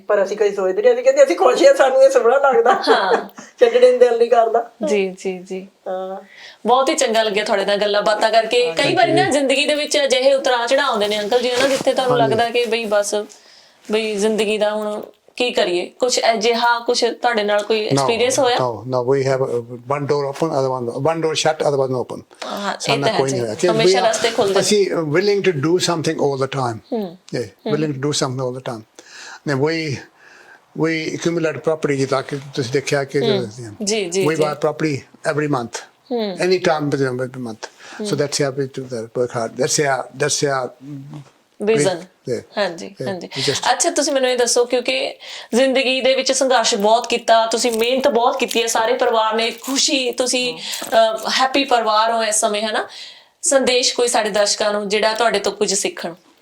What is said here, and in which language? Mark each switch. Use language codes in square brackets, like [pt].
[pa] ਪਰ ਅਸੀਂ ਕਦੀ ਸੋਚਦੇ ਨਹੀਂ ਅਸੀਂ ਕਹਿੰਦੇ ਅਸੀਂ ਖੁਸ਼ ਆ ਸਾਨੂੰ ਇਹ ਸੋਹਣਾ ਲੱਗਦਾ ਛੱਡਣੇ ਨੂੰ ਦਿਲ ਨਹੀਂ ਕਰਦਾ ਜੀ ਜੀ ਜੀ ਹਾਂ ਬਹੁਤ ਹੀ ਚੰਗਾ ਲੱਗਿਆ ਤੁਹਾਡੇ ਨਾਲ ਗੱਲਾਂ ਬਾਤਾਂ ਕਰਕੇ ਕਈ ਵਾਰੀ ਨਾ ਜ਼ਿੰਦਗੀ ਦੇ ਵਿੱਚ ਅਜਿਹੇ ਉਤਰਾਅ ਚੜਾਅ ਆਉਂਦੇ ਨੇ ਅੰਕਲ ਜੀ ਨਾ ਜਿੱਥੇ ਤੁਹਾਨੂੰ ਲੱਗਦਾ ਕਿ ਬਈ ਬਸ ਬਈ ਜ਼ਿੰਦਗੀ ਦਾ ਹੁਣ ਕੀ ਕਰੀਏ ਕੁਝ ਅਜਿਹਾ ਕੁਝ ਤੁਹਾਡੇ ਨਾਲ ਕੋਈ ਐਕਸਪੀਰੀਅੰਸ ਹੋਇਆ [en] No, we have one door open, one door shut, other one open. [pa] ਸਾਡਾ ਕੋਈ ਨਹੀਂ ਹੋਇਆ ਹਮੇਸ਼ਾ ਰਸਤੇ ਖੁੱਲਦੇ ਅਸੀਂ [en] willing to do something all the time. Yeah, willing to do something all the time. Then we accumulate property [pa] ਜਿੱਦਾਂ ਕਿ ਤੁਸੀਂ ਦੇਖਿਆ ਕਿ ਜੀ ਜੀ [en] we buy property every month. Any time every month. So that's how we do that, work hard. That's our [pa] vision ਹਾਂਜੀ ਹਾਂਜੀ ਅੱਛਾ ਤੁਸੀਂ ਮੈਨੂੰ ਇਹ ਦੱਸੋ ਕਿਉਂਕਿ ਜ਼ਿੰਦਗੀ ਦੇ ਵਿੱਚ ਸੰਘਰਸ਼ ਬਹੁਤ ਕੀਤਾ ਤੁਸੀਂ ਮਿਹਨਤ ਬਹੁਤ ਕੀਤੀ ਹੈ ਸਾਰੇ ਪਰਿਵਾਰ ਨੇ ਖੁਸ਼ੀ ਤੁਸੀਂ ਹੈਪੀ ਪਰਿਵਾਰ ਹੋ ਇਸ ਸਮੇਂ ਹੈ ਨਾ ਸੰਦੇਸ਼ ਕੋਈ ਸਾਡੇ ਦਰਸ਼ਕਾਂ ਨੂੰ ਜਿਹੜਾ ਤੁਹਾਡੇ ਤੋਂ ਕੁਝ ਸਿੱਖਣ